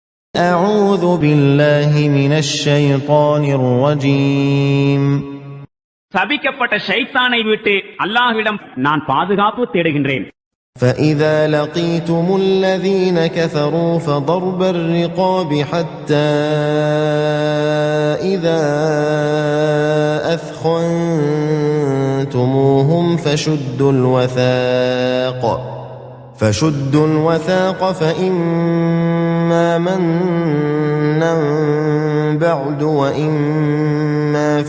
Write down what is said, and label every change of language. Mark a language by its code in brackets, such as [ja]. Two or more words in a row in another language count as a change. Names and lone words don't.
[ar] أعوذ بالله من الشيطان الرجيم [ta] சபிக்கப்பட்ட ஷைத்தானை விட்டு அல்லாஹ்விடம் நான் பாதுகாப்பு தேடுகின்றேன். [ar] فإذا لقيتم الذين كفروا فضرب الرقاب حتى إذا أثخنتموهم فشدوا الوثاق فإما منا بعد وإما